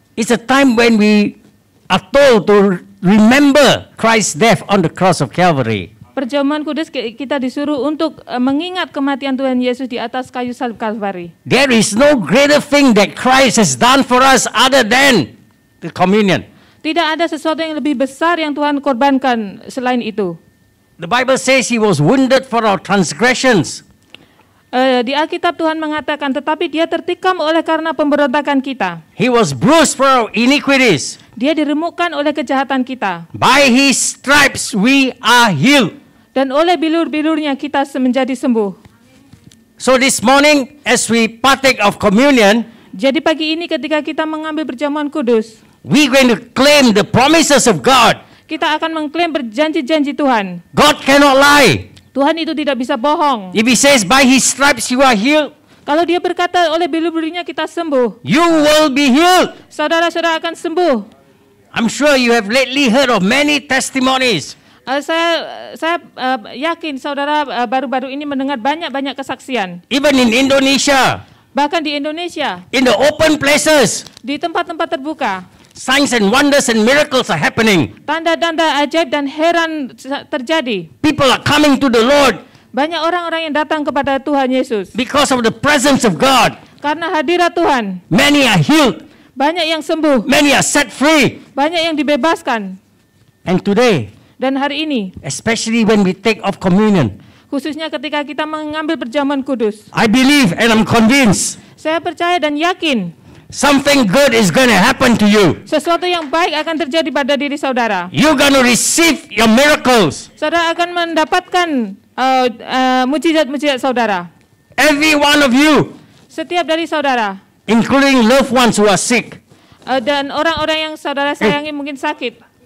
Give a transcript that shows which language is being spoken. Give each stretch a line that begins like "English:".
English: It's a time when we are told to remember Christ's death on the cross of Calvary.
Indonesian: Perjamuan kudus kita disuruh untuk mengingat kematian Tuhan Yesus di atas kayu salib Kalvari.
English: There is no greater thing that Christ has done for us other than the communion.
Indonesian: Tidak ada sesuatu yang lebih besar yang Tuhan korbankan selain itu.
English: The Bible says he was wounded for our transgressions.
Indonesian: Di Alkitab Tuhan mengatakan, tetapi dia tertikam oleh karena pemberontakan kita.
English: He was bruised for our iniquities.
Indonesian: Dia diremukkan oleh kejahatan kita.
English: By his stripes we are healed.
Indonesian: Dan oleh bilur-bilurnya kita menjadi sembuh.
English: So this morning as we partake of communion,
Indonesian: jadi pagi ini ketika kita mengambil perjamuan kudus,
English: we're going to claim the promises of God.
Indonesian: Kita akan mengklaim berjanji-janji Tuhan.
English: God cannot lie.
Indonesian: Tuhan itu tidak bisa bohong.
English: If he says by his stripes you are healed,
Indonesian: kalau dia berkata oleh bilur-bilurnya kita sembuh,
English: you will be healed.
Indonesian: Saudara-saudara akan sembuh.
English: I'm sure you have lately heard of many testimonies.
Indonesian: Saya yakin saudara baru-baru ini mendengar banyak-banyak kesaksian.
English: Even in Indonesia.
Indonesian: Bahkan di Indonesia.
English: In the open places.
Indonesian: Di tempat-tempat terbuka.
English: Signs and wonders and miracles are happening.
Indonesian: Tanda-tanda ajaib dan heran terjadi.
English: People are coming to the Lord.
Indonesian: Banyak orang-orang yang datang kepada Tuhan Yesus.
English: Because of the presence of God.
Indonesian: Karena hadirat Tuhan.
English: Many are healed.
Indonesian: Banyak yang sembuh.
English: Many are set free.
Indonesian: Banyak yang dibebaskan.
English: And today.
Indonesian: Dan hari ini.
English: Especially when we take of communion.
Indonesian: Khususnya ketika kita mengambil perjamuan kudus.
English: I believe and I'm convinced.
Indonesian: Saya percaya dan yakin.
English: Something good is going to happen to you.
Indonesian: Sesuatu yang baik akan terjadi pada diri saudara.
English: You're going to receive your miracles.
Indonesian: Saudara akan mendapatkan mujizat-mujizat saudara.
English: Every one of you.
Indonesian: Setiap dari saudara.
English: Including loved ones who are sick.
Indonesian: Dan orang-orang yang saudara sayangi mungkin sakit.